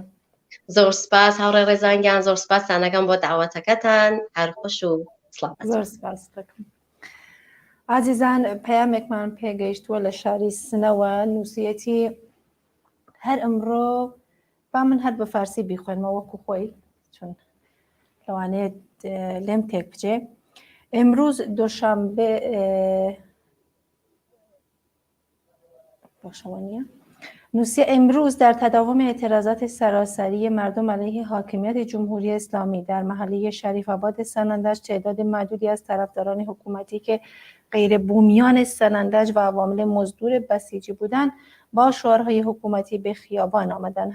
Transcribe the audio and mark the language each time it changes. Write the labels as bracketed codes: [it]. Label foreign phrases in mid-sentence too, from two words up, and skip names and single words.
[ckb] زۆر سپاس هاوڕێ ڕێزانگیان زۆر سپاسانەکەم بۆ داواتەکەتان هەر خۆش و سڵاو. زۆر سپاس دەکەم. عزیزان پەیامێکمان پێگەیشتووە لە شاری سنەوە نووسیەتی هەر ئەمڕۆ با من هەر بە فارسی بیخوێنمە وەکو خۆی چون لەوانێت لێم تێک بچێ. [fa] امروز دوشنبه نوسیه امروز در تداوم اعتراضات سراسری مردم علیه حاکمیت جمهوری اسلامی در محله شریف آباد سنندج تعداد معدودی از طرفداران حکومتی که غیر بومیان سنندج و عوامل مزدور بسیجی بودند با شعارهای حکومتی به خیابان آمدند.